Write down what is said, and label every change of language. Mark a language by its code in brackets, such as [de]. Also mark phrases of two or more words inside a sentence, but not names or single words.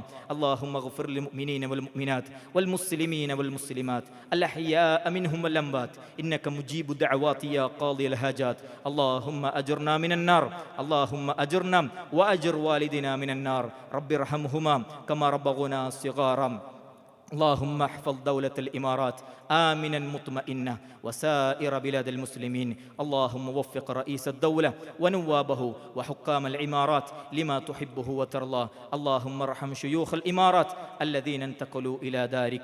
[ar] اللهم اغفر للمؤمنين والمؤمنات والمسلمين والمسلمات الأحياء منهم والأموات إنك مجيب الدعوات يا قاضي الحاجات. اللهم أجرنا من النار. اللهم أجرنا وأجر والدينا من النار. رب ارحمهما كما ربيانا صغيرا. اللهم احفظ دولة الإمارات آمنا مطمئنة وسائر بلاد المسلمين. اللهم وفق رئيس الدولة ونوابه وحكام العمارات لما تحبه وترضاه. اللهم ارحم شيوخ الإمارات الذين انتقلوا إلى دارك.